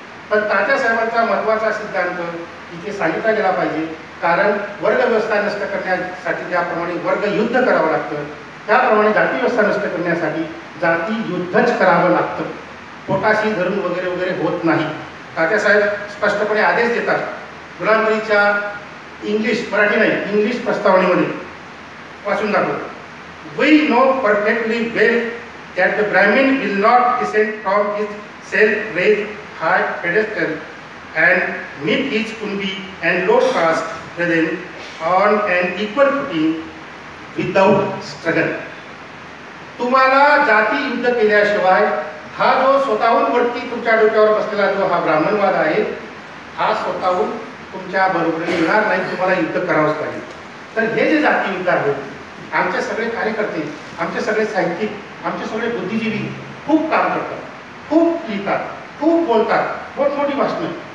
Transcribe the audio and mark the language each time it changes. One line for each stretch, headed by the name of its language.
Marathi: पण तात्यासाहेबांचा महत्त्वाचा सिद्धांत इथे सांगितला गेला पाहिजे, कारण वर्ग व्यवस्था नष्ट करण्यासाठी ज्याप्रमाणे वर्ग युद्ध करावं लागतं त्याप्रमाणे जाती व्यवस्था नष्ट करण्यासाठी जाती युद्धच करावं लागतं. पोटाशी धरून वगैरे वगैरे होत नाही. तात्यासाहेब स्पष्टपणे आदेश देतात, गुलामगिरीच्या इंग्लिश, मराठी नाही, इंग्लिश प्रस्तावनेमध्ये वाचून दाखवतो.
English: We know perfectly well that the Brahmin will not descend from his self-raised high pedestal and meet his Kunbi and low caste brethren on an equal footing without struggle.
Marathi: तुम्हाला जाती युद्ध केल्याशिवाय हा जो स्वतःहून वरती तुमच्या डोक्यावर बसलेला जो हा ब्राह्मणवाद आहे, हा स्वतःहून तुमच्या बरोबरीने येणार नाही, तुम्हाला युद्ध करावंच पाहिजे. तर हे जे जाती युद्ध आहे, आमचे सगळे कार्यकर्ते, आमचे सगळे साहित्यिक, आमचे सगळे बुद्धिजीवी खूप काम करतात, खूप लिहितात, खूप बोलतात, मोठमोठी भाषणं.